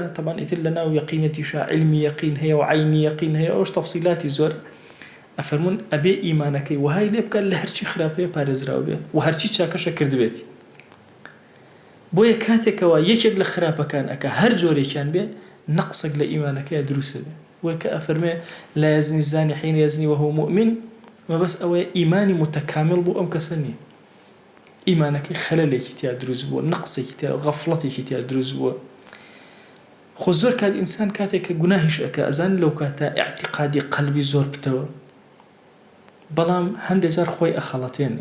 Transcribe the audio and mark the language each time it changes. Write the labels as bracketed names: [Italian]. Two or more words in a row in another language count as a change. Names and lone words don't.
[Central Kurdish] طبعا ئیتر لەناو یەقینەتیشا عیلمی یەقین هەیە و عەینی یەقین هەیە، ئەوش تەفسیلاتی زۆر. ئەفەرمون ئەبێ ئیمانەکەی وهای لێ بکات لە هەرچی خراپەیە پارێزراو بێ و هەرچی چاکەشە کردبێتی. بۆیە کاتێکەوە یەکێک لە خراپەکان ئەکە هەر جۆرێکیان بێ نەقسێک لە ئیمانەکەیە دروستە بێ. وەی کە ئەفەرمێ [Arabic] لا يزني الزاني حين يزني وهو مؤمن، [Central Kurdish] مەبەس ئەوەیە ئیمانی متەکامل بوو ئەم کەسە نییە. ئیمانەکەی خەلەلێکی تیا دروست بووە، نەقسێکی تیا، غەفڵەتێکی تیا دروست بووە. خۆ زۆر کات ئینسان کاتێک کە گوناهیش ئەکە ئەزان لەو کاتە ئیعتیقادی قەلبی زۆر بتەوە، بەڵام هەندێک جار خۆی ئەخەڵەتێنێ.